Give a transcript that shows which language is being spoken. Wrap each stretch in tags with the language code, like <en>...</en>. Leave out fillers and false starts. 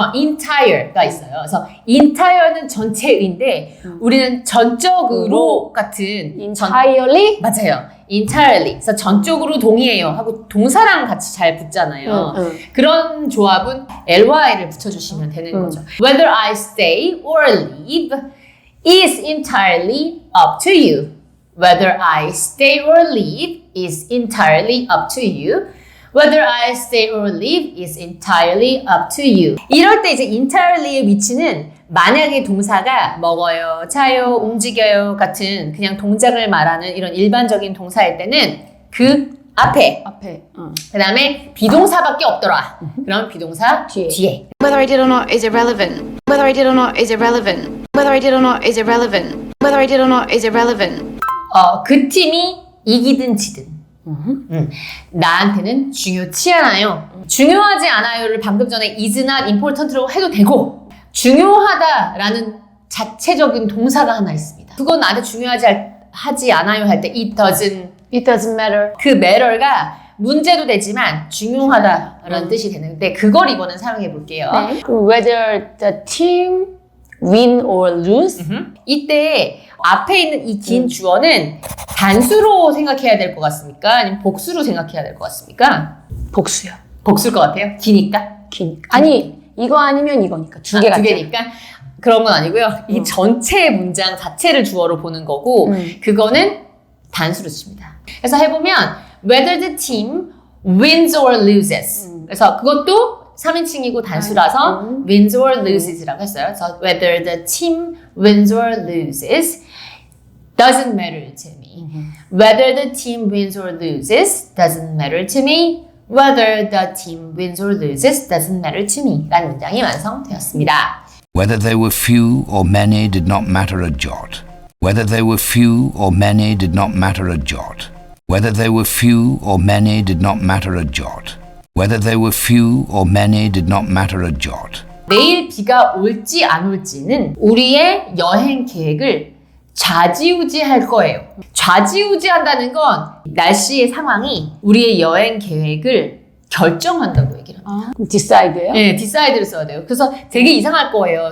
<ko>entire가 있어요. 그래서 entire는 전체의인데 우리는 전적으로 같은</ko> <en>entirely?</en> <ko>맞아요. entirely. 그래서 전적으로 동의해요 하고 동사랑 같이 잘 붙잖아요. 그런 조합은 ly를 붙여주시면 되는 거죠.</ko> <en>Whether I stay or leave is entirely up to you. Whether I stay or leave is entirely up to you. Whether I stay or leave is entirely up to you.</en> <ko>이럴 때 이제 entirely의 위치는 만약에 동사가 먹어요, 자요, 움직여요 같은 그냥 동작을 말하는 이런 일반적인 동사일 때는 그 앞에 그 다음에 비동사밖에 없더라. 그럼 비동사 뒤에.</ko> <en>Whether I did or not is irrelevant. Whether I did or not is irrelevant. Whether I did or not is irrelevant. Whether I did or not is irrelevant.</en> <ko>그 팀이 이기든 지든 나한테는 중요치 않아요. 중요하지 않아요를 방금 전에 is not important로 해도 되고 중요하다라는 자체적인 동사가 하나 있습니다. 그건 나한테 하지 않아요 할 때</ko> <en>it doesn't matter.</en> <ko>그 matter가 문제도 되지만 중요하다라는 뜻이 되는데 그걸 이번엔 사용해 볼게요. 네.</ko> <en>Whether the team win or lose.</en> <ko>이때 앞에 있는 이 긴 주어는 단수로 생각해야 될 것 같습니까? 아니면 복수로 생각해야 될 것 같습니까? 복수요. 복수일 것 같아요. 기니까? 기니까. 아니, 이거 아니면 이거니까. 두 개 두 같죠. 개니까? 그런 건 아니고요. 이 전체 문장 자체를 주어로 보는 거고 그거는 단수로 씁니다. 그래서 해보면</ko> <en>whether the team wins or loses.</en> <ko>그래서 그것도 3인칭이고 단수라서 wins or loses라고 했어요. 그래서</ko> <en>whether the team wins or loses doesn't matter to me. Whether the team wins or loses doesn't matter to me. Whether the team wins or loses doesn't matter to me.</en> <ko>라는 문장이 완성되었습니다.</ko> <en>Whether they were few or many did not matter a jot. Whether they were few or many did not matter a jot. Whether they were few or many did not matter a jot. Whether they were few or many did not matter a jot.</en> <ko>내일 비가 올지 안 올지는 우리의 여행 계획을 좌지우지할 거예요. 좌지우지한다는 건 날씨의 상황이 우리의 여행 계획을 결정한다고 얘기를 합니다. 그럼 decide예요? 네, decide를 써야 돼요. 그래서 되게 이상할 거예요.</ko>